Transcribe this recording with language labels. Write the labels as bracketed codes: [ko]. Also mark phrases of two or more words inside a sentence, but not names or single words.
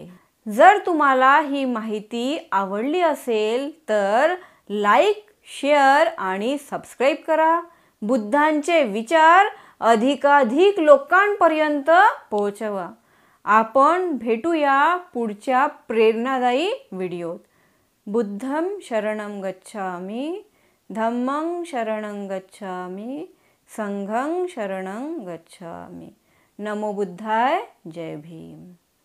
[mr] जर तुम्हाला ही माहिती आवडली असेल तर लाईक, शेअर आणि सबस्क्राईब करा. बुद्धांचे विचार अधिकाधिक लोकांपर्यंत पोहोचवा. आपण भेटूया पुढच्या प्रेरणादायी व्हिडिओत. [pi] बुद्धं शरणं गच्छामि, धम्मं शरणं गच्छामि, संघं शरणं गच्छामि. नमो बुद्धाय. [mr] जय भीम.